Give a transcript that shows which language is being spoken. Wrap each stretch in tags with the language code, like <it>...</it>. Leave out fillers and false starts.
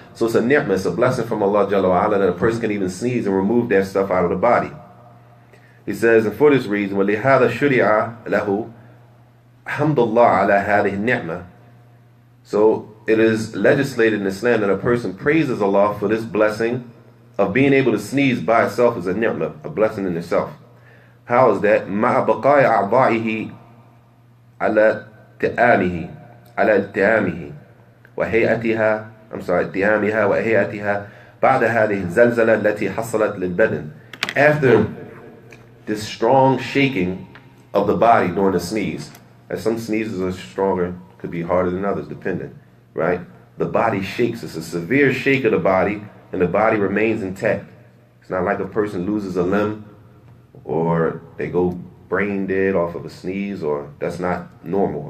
<en>So it's a ni'mah, it's a blessing from Allah Jalla wa Ala that a person can even sneeze and remove that stuff out of the body. He says, and for this reason,</en> <ar>وَلِهَذَا شُرِعَ لَهُ Alhamdulillah ala hadhihi ni'mah.</ar> <en>So it is legislated in Islam that a person praises Allah for this blessing of being able to sneeze by itself is a ni'mah, a blessing in itself. How is that?</en> <ar>مع بقاء أعضائه على تآمه على التئامه وهيئتها التئامها وهيئتها بعد هذه الزلزلة التي حصلت للبدن.</ar> <en>After this strong shaking of the body during a sneeze, as some sneezes are stronger, could be harder than others, depending, right? The body shakes. It's a severe shake of the body, and the body remains intact. It's not like a person loses a limb or they go brain dead off of a sneeze, or that's not normal.</en>